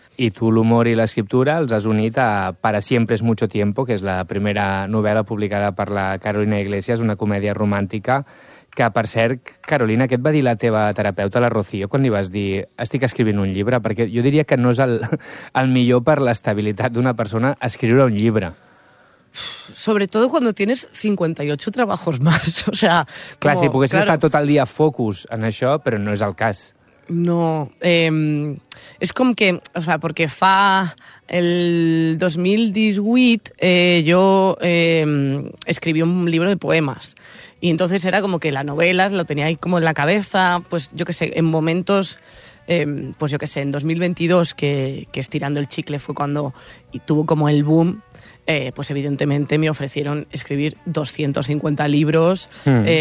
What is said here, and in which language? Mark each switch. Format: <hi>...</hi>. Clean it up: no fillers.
<ca>I tu l'humor i l'escriptura els has unit a Para siempre es mucho tiempo, que és la primera novel·la publicada per la Carolina Iglesias, una comèdia romàntica, que, per cert, Carolina, què et va dir la teva terapeuta, la Rocío, quan li vas dir estic escrivint un llibre? Perquè jo diria que no és el millor per l'estabilitat d'una persona escriure un llibre.</ca> <es>Sobre todo cuando tienes 58 trabajos más, o sea...</es> <ca>Clar, si poguessis estar tot el dia focus en això, però no és el cas. No, és com que, o sea, perquè fa el 2018 jo escriví un llibre de poemes.</ca> <es>Y entonces era como que la novela lo tenía ahí como en la cabeza, pues yo qué sé, en momentos, pues yo qué sé, en 2022, que Estirando el Chicle fue cuando y tuvo como el boom, pues evidentemente me ofrecieron escribir 250 libros. Mm.</es>